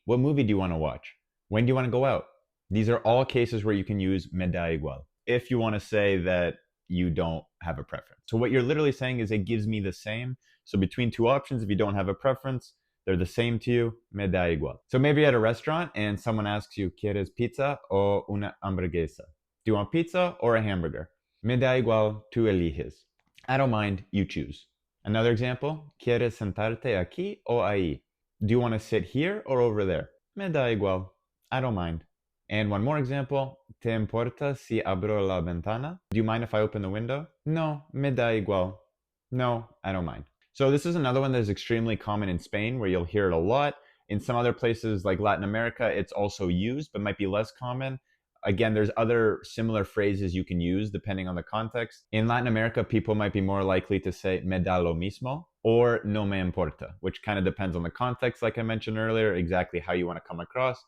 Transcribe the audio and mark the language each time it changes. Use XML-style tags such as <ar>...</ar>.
<en>What movie do you want to watch? When do you want to go out? These are all cases where you can use me da igual if you want to say that you don't have a preference. So what you're literally saying is it gives me the same. So between 2 options, if you don't have a preference, they're the same to you, me da igual. So maybe at a restaurant and someone asks you,</en> <es>¿Quieres pizza o una hamburguesa?</es> <en>Do you want pizza or a hamburger?</en> <es>Me da igual, tú eliges.</es> <en>I don't mind, you choose. Another example,</en> <es>¿Quieres sentarte aquí o ahí?</es> <en>Do you want to sit here or over there?</en> <es>Me da igual,</es> <en>I don't mind. And one more example,</en> <es>¿Te importa si abro la ventana?</es> <en>Do you mind if I open the window?</en> <es>No, me da igual.</es> <en>No, I don't mind. So this is another one that is extremely common in Spain where you'll hear it a lot. In some other places like Latin America, it's also used, but might be less common. Again, there's other similar phrases you can use depending on the context. In Latin America, people might be more likely to say me da lo mismo or no me importa, which kind of depends on the context, like I mentioned earlier, exactly how you want to come across.</en>